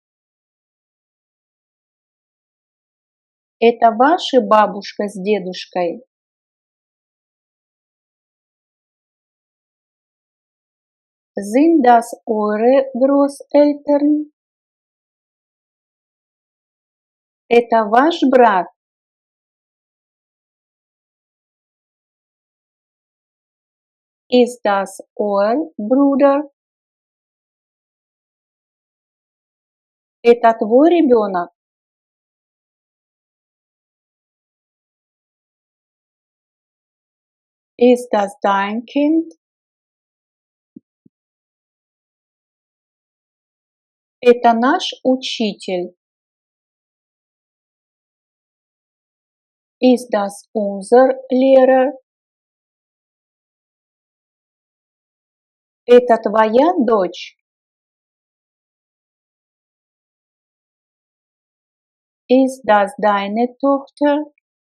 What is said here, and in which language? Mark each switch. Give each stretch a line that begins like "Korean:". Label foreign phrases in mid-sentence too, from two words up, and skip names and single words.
Russian: Это ваши бабушка с дедушкой?
German: Sind das eure Großeltern?
Russian: Это ваш брат?
German: Ist das euer Bruder?
Russian: Это твой ребенок?
German: Ist das dein Kind?
Russian: Это наш учитель?
German: Ist das unser Lehrer?
Russian: Это твоя дочь?
German: Ist das deine Tochter?